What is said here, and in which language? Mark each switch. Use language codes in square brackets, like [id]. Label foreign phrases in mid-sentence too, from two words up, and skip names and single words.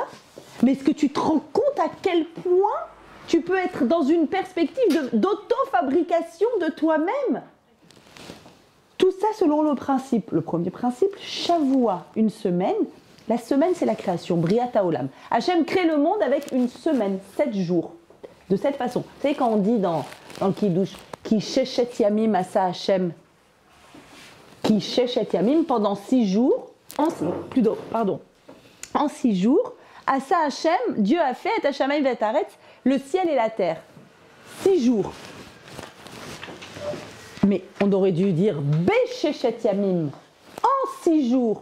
[fr] Mais est-ce que tu te rends compte à quel point tu peux être dans une perspective d'auto-fabrication de toi-même? Tout ça selon le principe. Le premier principe, Shavuot, une semaine. La semaine, c'est la création, [he] בריאת העולם. [fr] Hachem crée le monde avec une semaine, 7 jours. De cette façon. Vous savez, quand on dit dans le Kiddush, [he] כי ששת ימים עשה השם, כי ששת ימים, [fr] pendant 6 jours, en 6 jours, [he] עשה השם, [fr] Dieu a fait, et [he] השמים ואת הארץ, [fr] le ciel et la terre. 6 jours. Mais on aurait dû dire [he] בששת ימים, [fr] en 6 jours.